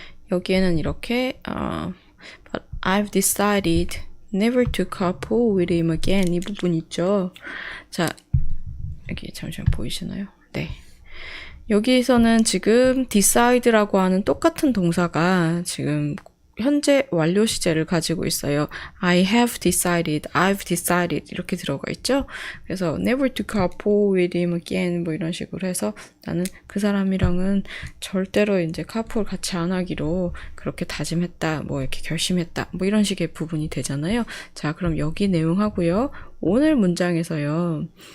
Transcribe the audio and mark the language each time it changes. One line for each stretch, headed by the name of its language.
Korean: 여기에는 이렇게
English: But I've decided never to couple with him again
Korean: 이 부분 있죠. 자, 여기 잠시만 보이시나요? 네. 여기에서는 지금 decide라고 하는 똑같은 동사가 지금 현재 완료 시제를 가지고 있어요.
English: I have decided, I've decided
Korean: 이렇게 들어가 있죠. 그래서
English: never to couple with him again
Korean: 뭐 이런 식으로 해서 나는 그 사람이랑은 절대로 이제 카풀 같이 안 하기로 그렇게 다짐했다, 뭐 이렇게 결심했다, 뭐 이런 식의 부분이 되잖아요. 자, 그럼 여기 내용하고요. 오늘 문장에서요.